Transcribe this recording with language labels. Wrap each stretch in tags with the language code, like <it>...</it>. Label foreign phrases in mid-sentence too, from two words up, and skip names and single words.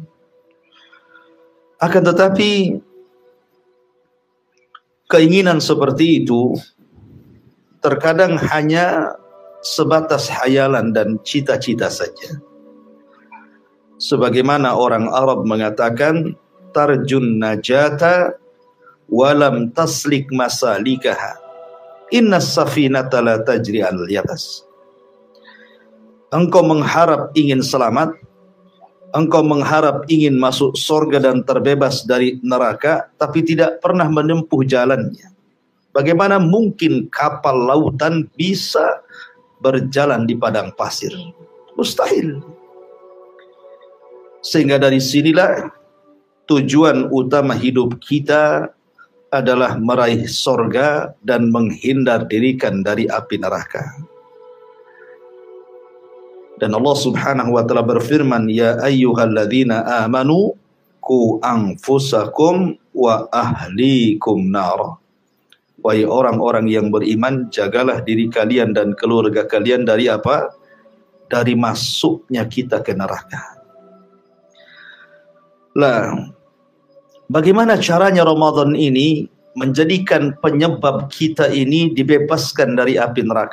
<id>Akan tetapi keinginan seperti itu terkadang hanya sebatas hayalan dan cita-cita saja. Sebagaimana orang Arab mengatakan,</id> <ar>ترجو النجاة ولم تسلك مسالكها إن السفينة لا تجري على اليبس.</ar> <id>Engkau mengharap ingin selamat, engkau mengharap ingin masuk surga dan terbebas dari neraka, tapi tidak pernah menempuh jalannya. Bagaimana mungkin kapal lautan bisa berjalan di padang pasir? Mustahil. Sehingga dari sinilah tujuan utama hidup kita adalah meraih surga dan menghindar dirikan dari api neraka. Dan Allah</id> <ar>سبحانه وتعالى</ar> <id>berfirman,</id> <ar>يا أيها الذين آمنوا قوا أنفسكم وأهليكم نار.</ar> <id>Wahai orang-orang yang beriman, jagalah diri kalian dan keluarga kalian dari apa? Dari masuknya kita ke neraka. Lah, bagaimana caranya Ramadan ini menjadikan penyebab kita ini dibebaskan dari api neraka?</id>